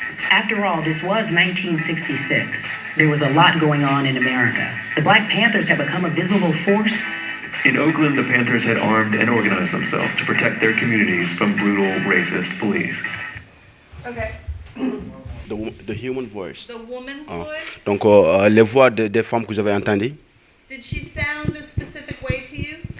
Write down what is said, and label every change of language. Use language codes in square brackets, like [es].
[en] After all, this was 1966. There was a lot going on in America. The Black Panthers had become a visible force. In Oakland, the Panthers had armed and organized themselves to protect their communities from brutal, racist police. Okay. The human voice. The woman's voice? [fr] Donc, les voix des femmes que j'avais entendues. [en] Did she sound a specific way to you?